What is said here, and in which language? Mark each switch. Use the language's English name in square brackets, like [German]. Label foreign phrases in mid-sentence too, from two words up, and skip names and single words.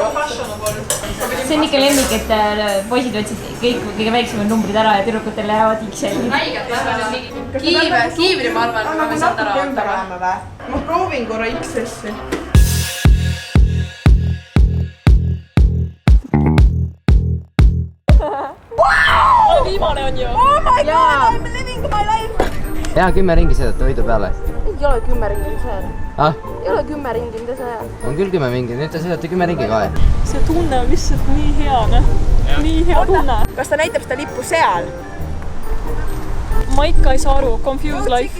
[Estonian] See on ikka lemmik, et poisid võtsid kõik kõige väiksemad numbrid ära ja tüdrukutel jäävad X-eli. Kiivri ma arvan, et me saad ära võtta. Ma proovin korra X-essi. Viimane on ju! [English] Oh my god, I'm living my life! [Estonian] Jaa, 10 ringi sõidate võidu peale. Ei ole 10 ringi, mis ajal. Ei ole 10 ringi, mida sa ajal. On küll 10 ringi, nüüd te sõidate 10 ringi ka. See tunne on lihtsalt nii hea, nii hea tunne. Kas ta näitab seda lippu seal? Ma ikka ei saa aru, [English] confused life.